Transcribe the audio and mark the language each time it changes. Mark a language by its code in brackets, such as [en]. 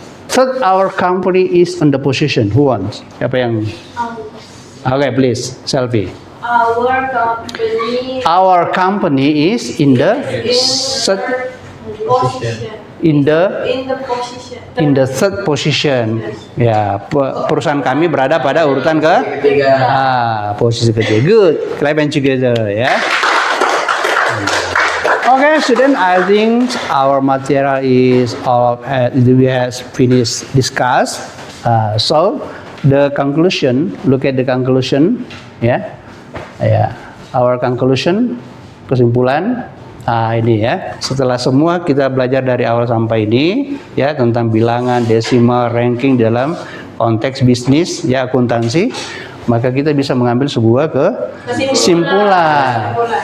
[en] Third, our company is on the position. Who wants? [id] Siapa yang? [en] Okay, please. Selfie. Our company Our company is in the third, in the position. third position. [id] Ya, perusahaan kami berada pada urutan Ketiga. posisi ketiga. [en] Good. Clap hands together, ya. Okay, student, I think our material is all we have finished discuss. So the conclusion, look at the conclusion, ya. Our conclusion, [id] kesimpulan. Ini ya. Setelah semua kita belajar dari awal sampai ini, ya, tentang bilangan, desimal, ranking dalam konteks bisnis, ya, akuntansi, maka kita bisa mengambil sebuah kesimpulan.